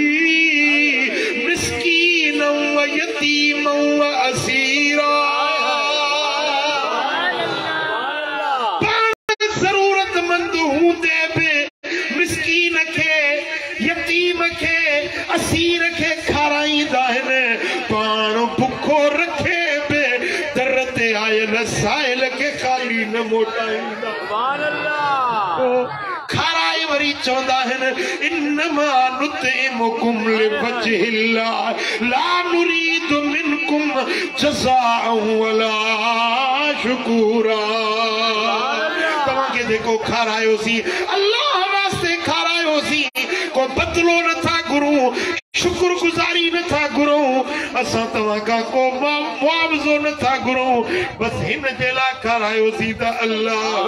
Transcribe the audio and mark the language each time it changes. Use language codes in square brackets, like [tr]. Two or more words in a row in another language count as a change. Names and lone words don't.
[ar] مسكين و يتيم و أسيرا [sd] ज़रूरतमंद हूंदे बि मिस्कीन खे यतीम खे असीर खे खाराईंदा आहिनि पाण भुखो रखे बि दर ते आयल साहिल खे खाली न मोटाईंदा खाराए वरी चवंदा आहिनि [ar] إنما نطعمكم لوجه الله لا نريد منكم جزاء ولا شكورا [sd] तव्हांखे जेको खारायोसीं अल्लाह वास्ते खारायोसीं को बदलो नथा घुरूं शुक्रगुज़ारी नथा घुरूं असां तव्हां खां को मुआवज़ो नथा घुरूं बस हिन जे लाइ खारायोसीं त अल्लाह